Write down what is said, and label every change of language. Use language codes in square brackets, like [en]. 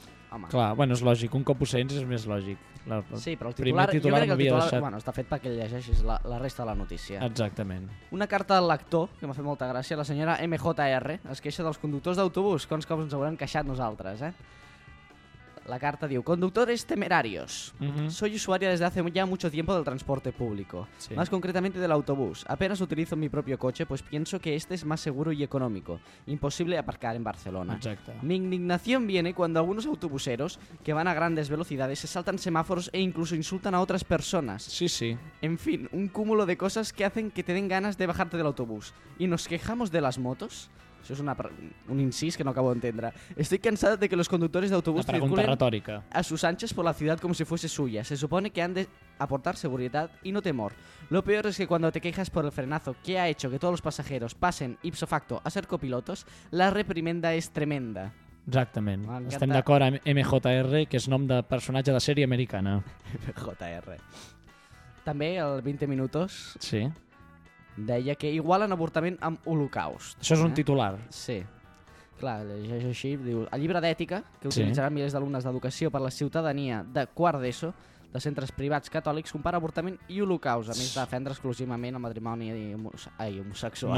[ca] Home. Clar, bueno, és lògic. Un cop ho sents és més lògic. Sí, però el titular, titular jo crec que el titular bueno, està fet perquè llegeixis la resta de la notícia. Exactament. Una carta del lector, que m'ha fet molta gràcia, la senyora MJR, es queixa dels conductors d'autobús, quants cops ens haurem queixat nosaltres, eh? La carta diu, [es] conductores temerarios, soy usuaria desde hace ya mucho tiempo del transporte público, sí. Más concretamente del autobús, apenas utilizo mi propio coche, pues pienso que este es más seguro y económico, imposible aparcar en Barcelona. Exacto. Mi indignación viene cuando algunos autobuseros, que van a grandes velocidades, se saltan semáforos e incluso insultan a otras personas. Sí, sí. En fin, un cúmulo de cosas que hacen que te den ganas de bajarte del autobús. ¿Y nos quejamos de las motos? [ca] Això és un incís que no acabo d'entendre. [es] Estoy cansada de que los conductores de autobús circulen retórica. A sus anchas por la ciudad como si fuese suya. Se supone que han de aportar seguridad y no temor. Lo peor es que cuando te quejas por el frenazo que ha hecho que todos los pasajeros pasen ipso facto a ser copilotos, la reprimenda es tremenda. [ca] Exactament. Estem d'acord amb MJR, que és nom de personatge de sèrie americana. MJR. També el 20 minuts. Sí. Deia que igualen avortament amb holocaust. Això és un titular. Sí. Clar, llegeix així, diu... El llibre d'ètica, que utilitzaran milers d'alumnes d'educació per la ciutadania de quart d'ESO, de centres privats catòlics, compara avortament i holocaust, a més d'ofendre exclusivament el matrimoni homosexual.